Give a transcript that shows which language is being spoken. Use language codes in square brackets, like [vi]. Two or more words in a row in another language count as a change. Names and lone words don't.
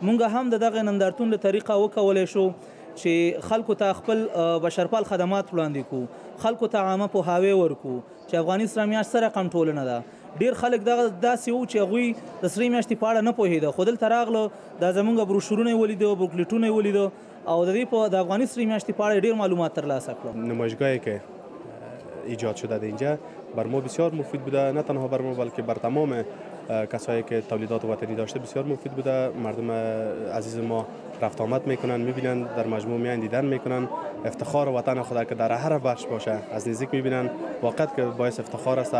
[ps] موږ هم د دغه نندارتون له طریقه وکولی شو چې خلکو ته خپل بشرپال خدمات وړاندې کړو، خلکو ته عامه پوهاوی ورکړو چې افغاني سره میاشت څه رقم ټولنه ده. ډېر خلک داسې وو چې هغوی د سرې میاشتې په اړه نه پوهېده، خو دلته راغله دا زموږ بروشورونه یې ولیده، بوکلیټونه یې ولیده او د دې د افغاني سرې میاشتې په اړه ډېر معلومات ترلاسه کړل. [fa] نمایشگاهی که ایجاد شده اینجا بر ما بسیار مفید بوده، نه تنها بر ما بلکه بر تمام کسایی که تولیدات وطنی داشته بسیار مفید بوده. مردم عزیز ما رفت آمد میکنن، میبینن، در مجموع میان دیدن میکنن افتخار وطن خود که در هر بخش باشه از نزدیک میبینن، واقعا که باعث افتخار است.